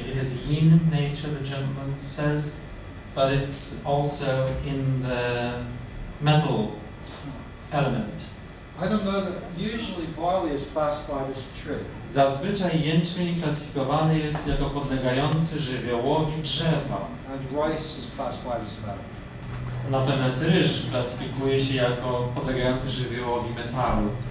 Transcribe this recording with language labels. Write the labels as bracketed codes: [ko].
[en] It has yin nature, the gentleman says, but it's also in the metal element. I don't know that usually barley is classified as a tree. [pl] Zazwyczaj jęczmień klasyfikowany jest jako podlegający żywiołowi drzewa. [en] And rice is classified as metal. [pl] Natomiast ryż klasyfikuje się jako podlegający żywiołowi metalu.